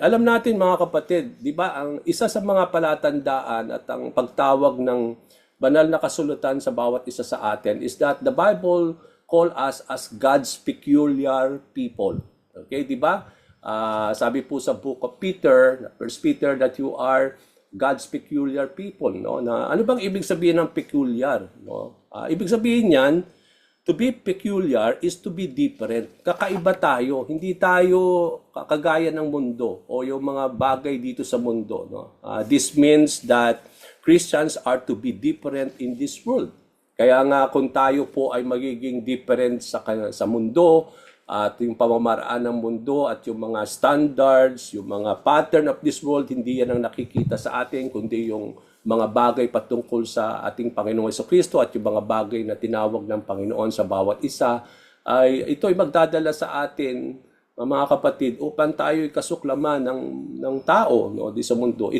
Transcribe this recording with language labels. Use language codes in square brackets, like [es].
[tl] Alam natin mga kapatid, di ba, ang isa sa mga palatandaan at ang pagtawag ng banal na kasulatan sa bawat isa sa atin is that [en] the Bible call us as God's peculiar people. [tl] Okay, di ba? Sabi po sa [en] book of Peter, First Peter, that you are God's peculiar people, no? [tl] Na ano bang ibig sabihin ng peculiar, no? Ibig sabihin niyan, [en] to be peculiar is to be different. [tl] Kakaiba tayo, hindi tayo kagaya ng mundo o yung mga bagay dito sa mundo, no? [en] This means that Christians are to be different in this world. [tl] Kaya nga kung tayo po ay magiging different sa mundo, at yung pamamaraan ng mundo at yung mga standards, yung mga [en] pattern of this world, [tl] hindi yan ang nakikita sa atin, kundi yung mga bagay patungkol sa ating Panginoong Jesucristo at yung mga bagay na tinawag ng Panginoon sa bawat isa, ay ito ay magdadala sa atin, mga kapatid, upang tayo ay kasuklaman ng tao, no, di sa mundo.